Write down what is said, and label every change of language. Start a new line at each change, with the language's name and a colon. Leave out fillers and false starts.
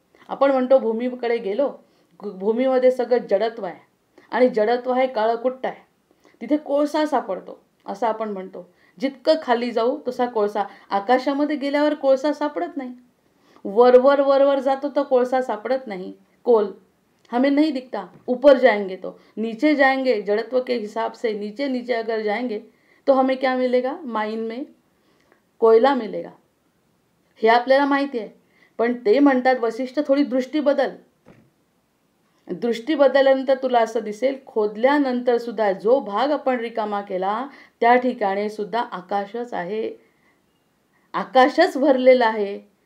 Marathi: आपण म्हणतो भूमीकडे गेलो, भूमीमध्ये सगळं जडत्व आहे आणि जडत्व आहे, काळकुट्ट आहे, तिथे कोळसा सापडतो असं आपण म्हणतो. जितकं खाली जाऊ तसा कोळसा. आकाशामध्ये गेल्यावर कोळसा सापडत नाही. वरवर वरवर जातो तो कोळसा सापडत नहीं.
Hindi: कोल हमें नहीं दिखता. ऊपर जाएंगे तो, नीचे जाएंगे जड़त्व के हिसाब से, नीचे नीचे अगर जाएंगे तो हमें क्या मिलेगा, माइन में कोयला मिलेगा.
Marathi: हे आपल्याला माहिती आहे. पण ते म्हणतात वसिष्ठ थोडी दृष्टी बदल. दृष्टी बदलल्यानंतर तुला असं दिसेल, खोदल्यानंतर सुद्धा जो भाग आपण रिकामा केला त्या ठिकाणी सुद्धा आकाशच आहे, आकाशच भरलेलं आहे.